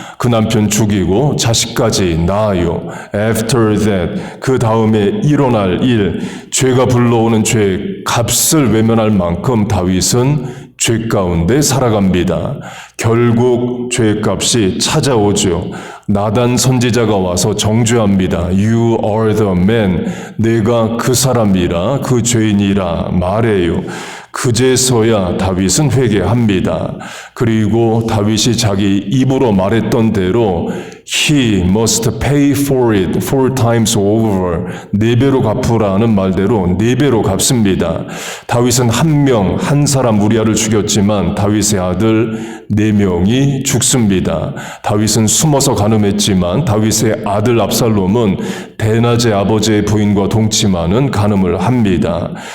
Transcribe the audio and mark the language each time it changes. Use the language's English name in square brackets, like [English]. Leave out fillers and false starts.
[Korean] 그 남편 죽이고 자식까지 낳아요. [English] After that, [Korean] 그 다음에 일어날 일, 죄가 불러오는 죄의 값을 외면할 만큼 다윗은 죄 가운데 살아갑니다. 결국 죄의 값이 찾아오죠. 나단 선지자가 와서 정죄합니다. [English] You are the man. [Korean] 내가 그 사람이라, 그 죄인이라 말해요. 그제서야 다윗은 회개합니다. 그리고 다윗이 자기 입으로 말했던 대로 [English] He must pay for it 4 times over. [Korean] 4배로 갚으라는 말대로 4배로 갚습니다. 다윗은 한 사람 우리아를 죽였지만 다윗의 아들 4명이 죽습니다. 다윗은 숨어서 간음했지만 다윗의 아들 압살롬은 대낮에 아버지의 부인과 동침하는 간음을 합니다.